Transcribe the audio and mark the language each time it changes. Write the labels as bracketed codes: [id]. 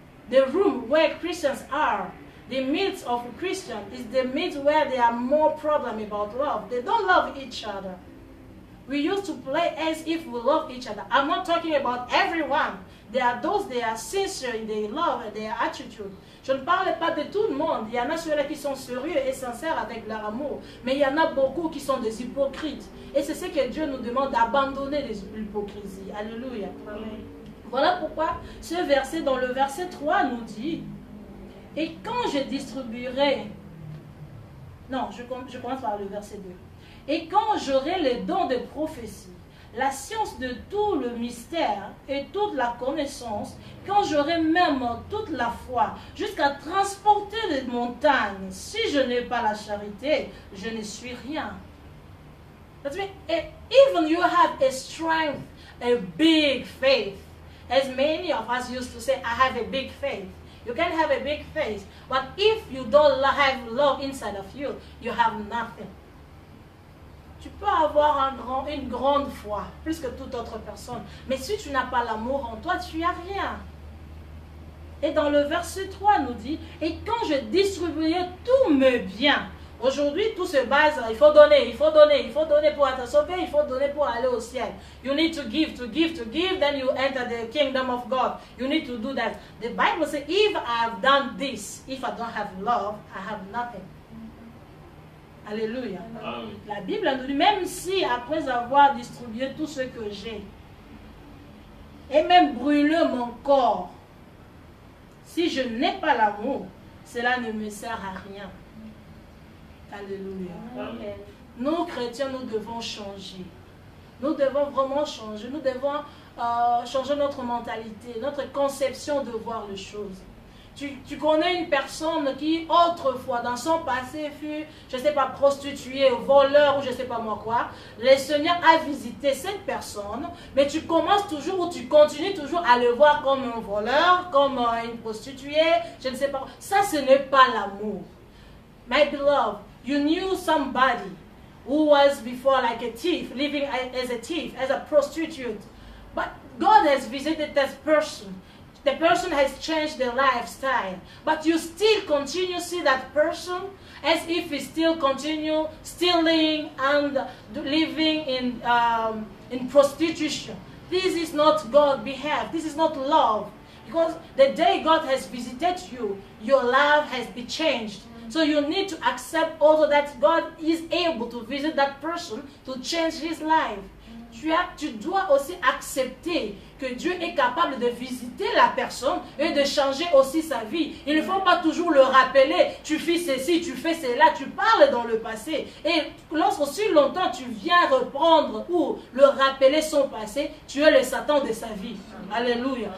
[en] the room where Christians are, the midst of a Christian, is the midst where there are more problems about love. They don't love each other. We used to play as if we love each other. I'm not talking about everyone. There are those that are sincere in their love and their attitude. [fr] Je ne parle pas de tout le monde. Il y en a ceux-là qui sont sérieux et sincères avec leur amour. Mais il y en a beaucoup qui sont des hypocrites. Et c'est ce que Dieu nous demande d'abandonner l'hypocrisie. Alléluia. Amen. Voilà pourquoi ce verset, dans le verset 3, nous dit: et quand je distribuerai... Non, je commence par le verset 2. Et quand j'aurai les dons de prophétie, la science de tout le mystère et toute la connaissance, quand j'aurai même toute la foi, jusqu'à transporter les montagnes, si je n'ai pas la charité, je ne suis rien. [en] That means, even you have a strength, a big faith, as many of us used to say, I have a big faith. You can have a big faith, but if you don't have love inside of you, you have nothing. [fr] Tu peux avoir une grande foi, plus que toute autre personne. Mais si tu n'as pas l'amour en toi, tu n'as rien. Et dans le verset 3, nous dit, et quand je distribuerai tous mes biens. Aujourd'hui, tout se base, il faut donner, il faut donner, il faut donner pour être sauvé, il faut donner pour aller au ciel. [en] You need to give, to give, to give, then you enter the kingdom of God. You need to do that. The Bible says, if I have done this, if I don't have love, I have nothing. Alléluia. Amen. [fr] La Bible nous dit, même si après avoir distribué tout ce que j'ai, et même brûler mon corps, si je n'ai pas l'amour, cela ne me sert à rien. Alléluia. Amen. Nous, chrétiens, nous devons changer. Nous devons vraiment changer. Nous devons changer notre mentalité, notre conception de voir les choses. Tu connais une personne qui, autrefois, dans son passé, fut, je ne sais pas, prostituée, voleur ou je ne sais pas moi quoi. Le Seigneur a visité cette personne, mais tu commences toujours ou tu continues toujours à le voir comme un voleur, comme une prostituée, je ne sais pas. Ça, ce n'est pas l'amour. [en] My beloved, you knew somebody who was before like a thief, living as a thief, as a prostitute. But God has visited that person. The person has changed their lifestyle, but you still continue to see that person as if he still continue stealing and living in prostitution. This is not God's behalf. This is not love. Because the day God has visited you, your life has been changed. So you need to accept also that God is able to visit that person to change his life. [fr] Tu dois aussi accepter que Dieu est capable de visiter la personne et de changer aussi sa vie. Il ne faut pas toujours le rappeler, tu fais ceci, tu fais cela, tu parles dans le passé. Et lorsqu'aussi longtemps tu viens reprendre ou le rappeler son passé, tu es le Satan de sa vie. Alléluia.